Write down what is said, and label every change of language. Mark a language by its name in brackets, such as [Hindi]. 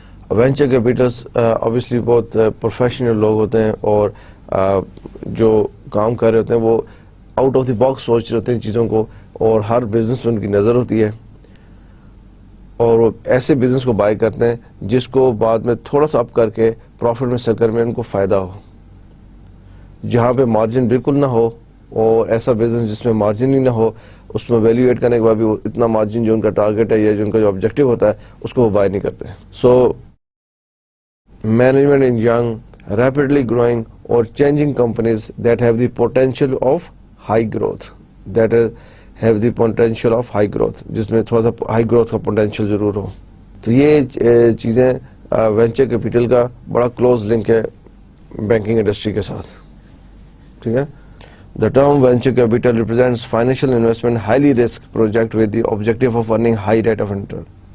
[Urdu] Venture capitals obviously بہت professional لوگ ہوتے ہیں اور جو کام کر رہے ہوتے ہیں وہ آؤٹ آف دی باکس سوچ رہے ہوتے ہیں چیزوں کو, اور ہر بزنس میں ان کی نظر ہوتی ہے, اور وہ ایسے بزنس کو بائی کرتے ہیں جس کو بعد میں تھوڑا سا اپ کر کے پروفٹ میں سیل کرنے میں ان کو فائدہ ہو. جہاں پہ مارجن بالکل نہ ہو, اور ایسا بزنس جس میں مارجن ہی نہ ہو, اس میں ویلیو ایڈ کرنے کے بعد بھی اتنا مارجن جو ان کا ٹارگیٹ ہے یا جو ان کا جو آبجیکٹو ہوتا ہے اس کو وہ بائی نہیں کرتے. [English] so management in young, rapidly growing or changing companies that have the potential of high growth, have the potential of high growth, [Urdu] جس میں تھوڑا سا ہائی گروتھ کا پوٹینشیل ضرور ہو. تو یہ چیزیں وینچر کیپٹل کا بڑا کلوز لنک ہے بینکنگ انڈسٹری کے ساتھ. ٹھیک ہے. [English] The term venture capital represents financial investment highly risk project with the objective of earning high rate of return.